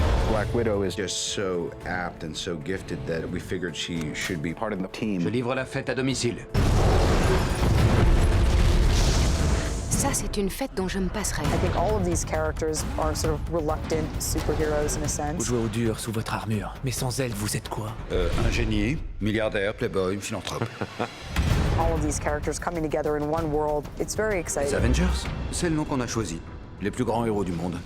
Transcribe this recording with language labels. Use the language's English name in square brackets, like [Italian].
[English] Black Widow is just so apt and so gifted that we figured she should be part of the team. [French] Je livre la fête à domicile. Ça, c'est une fête dont je me passerai. [English] I think all of these characters are sort of reluctant superheroes in a sense. [French] Vous jouez au dur sous votre armure, mais sans elle, vous êtes quoi? Un génie, milliardaire, playboy, philanthrope. [English] All of these characters coming together in one world. It's very exciting. [French] Les Avengers, c'est le nom qu'on a choisi. Les plus grands héros du monde.